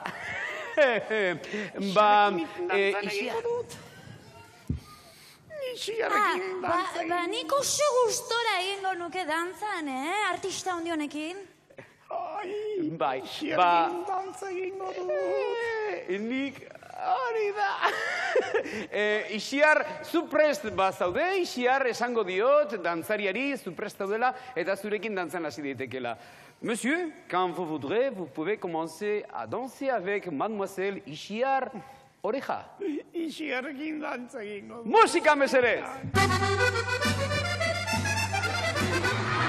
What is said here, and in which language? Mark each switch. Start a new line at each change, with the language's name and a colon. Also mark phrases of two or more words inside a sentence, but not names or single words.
Basque: Nik oso gustora egingo nuke dantzan, artista handi honekin. Bai, dantza egingo du. Nik hori da. Ixiar, zu prest bazaude, Ixiar esango diot, dantzariari, zu prest daudela, eta zurekin dantzan hasi daitekela.
French: Monsieur, quand vous voudrez, vous pouvez commencer à danser avec mademoiselle Ixiar Oreja.
Basque: Ixiarrekin dantza egingo du. Musika mesedez!